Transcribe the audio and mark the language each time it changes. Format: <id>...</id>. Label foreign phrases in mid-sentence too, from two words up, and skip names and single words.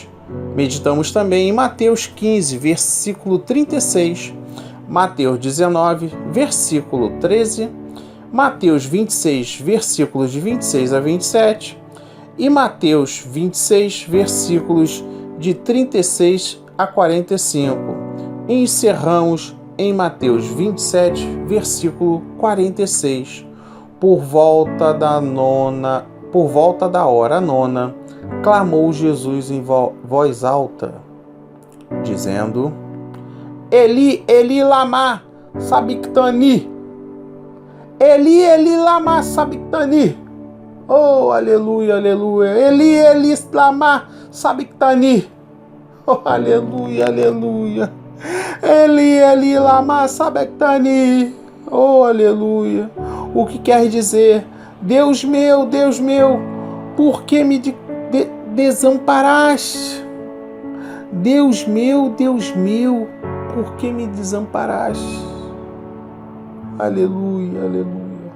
<pt>Meditamos também em Mateus 15, versículo 36, Mateus 19, versículo 13, Mateus 26, versículos de 26 a 27 e Mateus 26, versículos de 36 a 45. E encerramos em Mateus 27, versículo 46. Por volta da hora nona, clamou Jesus em voz alta, dizendo:</pt> <arc>Eli, Eli, lama sabachthani. Eli, Eli, lama sabachthani.</arc> <pt>Oh, aleluia, aleluia.</pt> <arc>Eli, Eli, lama sabachthani.</arc> <pt>Oh, aleluia, aleluia.</pt> <arc>Eli, Eli, lama sabachthani.</arc> <pt>Oh, aleluia. O que quer dizer: Deus meu, por que me desamparaste? Deus meu, por que me desamparaste? Aleluia, aleluia.</pt>